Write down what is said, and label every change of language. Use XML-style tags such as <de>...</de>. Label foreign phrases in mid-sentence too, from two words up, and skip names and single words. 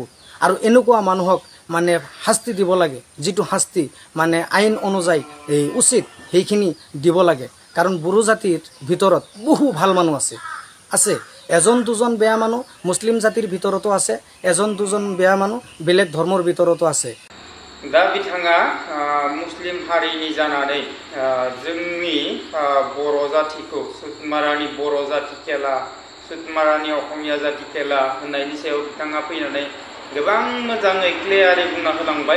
<as>আৰু এনেকুৱা মানুহক মানে শাস্তি দিব লাগে, যিটো শাস্তি মানে আইন অনুযায়ী উচিত সেইখিনি দিব লাগে। কাৰণ বড়ো জাতিৰ ভিতৰত বহু ভাল মানুহ আছে এজন দুজন বেয়া মানুহ মুছলিম জাতিৰ ভিতৰতো আছে, এজন দুজন বেয়া মানুহ বেলেগ ধৰ্মৰ ভিতৰতো আছে।</as> <brx>दा बिथाङा मुस्लिम हारिनि जानानै जोंनि बर' जातिखौ सुतमारानी बर' जाति खेला, सुतमारानी अखमिया जाति खेला होननायनि सायाव बिथाङा फैनानै गोबां मोजाङै क्लियारै बुंना होलांबाय।</brx>